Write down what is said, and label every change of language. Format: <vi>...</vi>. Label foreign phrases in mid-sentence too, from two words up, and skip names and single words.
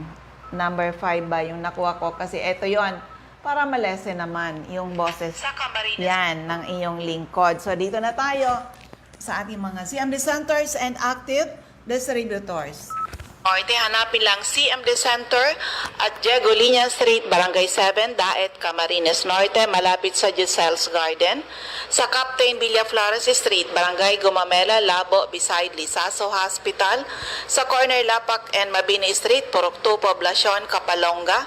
<tl>Number 5 ba yung nakuha ko? Kasi ito yon para malesen naman yung boses. Yan, ng iyong lingkod. So, dito na tayo sa ating mga</tl> <en>CMD centers and active distributors.</en> <tl>Norte, hanapin lang CMD Center at Diego Linian Street, Barangay 7, Daet, Camarines Norte, malapit sa Giselle's Garden. Sa Captain Villaflores Street, Barangay Gumamela, Labo, beside Lisaso Hospital. Sa corner Lapak and Mabini Street, Purok 2, Poblacion, Kapalonga.</tl>